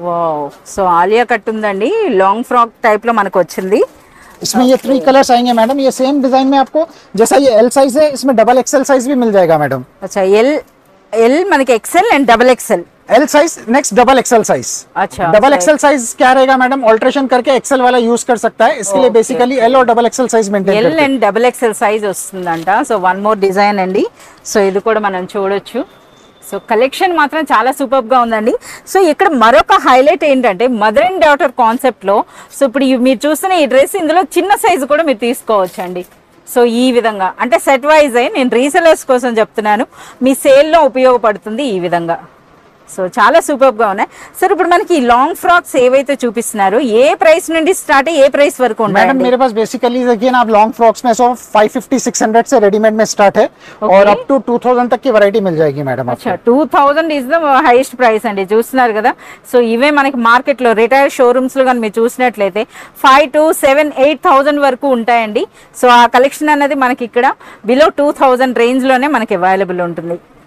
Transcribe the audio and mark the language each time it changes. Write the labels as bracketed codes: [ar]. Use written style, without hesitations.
[te] Wow. So Alia cut ఉందండి, long frock type లో మనకు వచ్చింది. [hi] इसमें ये 3 कलर्स आएंगे मैडम. ये सेम डिजाइन में आपको जैसा ये एल साइज है, इसमें डबल एक्सएल साइज भी मिल जाएगा मैडम. [te] అచ్చా, ఎల్ మనకి XL and double XL. [en] L size next double XL size. [hi] अच्छा, डबल एक्सएल साइज क्या रहेगा मैडम, ऑल्ट्रेशन करके एक्सएल वाला यूज कर सकता है, इसके लिए बेसिकली एल और double XL size maintain [te] L [hi] करते हैं. [te] అండ్ డబుల్ ఎక్సెల్ సైజ్ వస్తుందంట. సో వన్ మోర్ డిజైన్ అండి. సో ఇది కూడా మనం చూడొచ్చు. సో కలెక్షన్ మాత్రం చాలా సూపర్ గా ఉందండి. సో ఇక్కడ మరొక హైలైట్ ఏంటంటే మదర్ అండ్ డాటర్ కాన్సెప్ట్ లో, సో ఇప్పుడు మీరు చూస్తున్న ఈ డ్రెస్ ఇందులో చిన్న సైజు కూడా మీరు తీసుకోవచ్చు అండి. సో ఈ విధంగా అంటే సెట్ వైజ్ అయ్యి నేను రీసెలర్స్ కోసం చెప్తున్నాను, మీ సేల్లో ఉపయోగపడుతుంది ఈ విధంగా. సో చాలా సూపర్ గా ఉన్నాయి. సార్ ఇప్పుడు మనకి లాంగ్ ఫ్రాక్స్ ఏవైతే చూపిస్తున్నారో ఏ ప్రైస్ నుండి స్టార్ట్ ఏ ప్రైస్ వరకు [hi] मैडम [te] ఉంటాయి? [hi] मेरे पास बेसिकली देखिए ना, आप लॉन्ग फ्रॉक्स में 550-600 से रेडीमेड में स्टार्ट है, और अप टू 2000 तक की वैरायटी मिल जाएगी मैडम आपको. [te] అచ్చా, [en] 2000 is the highest price [te] అండి. చూస్తున్నారు కదా. సో ఇవే మనకి మార్కెట్ లో రిటైల్ షోరూమ్స్ లో కానీ మీరు చూసినట్లయితే 5 to 7, 8000 వరకు ఉంటాయండి. సో ఆ కలెక్షన్ అనేది మనకి ఇక్కడ బిలో 2000 రేంజ్ లోనే మనకి అవైలబుల్ ఉంటుంది.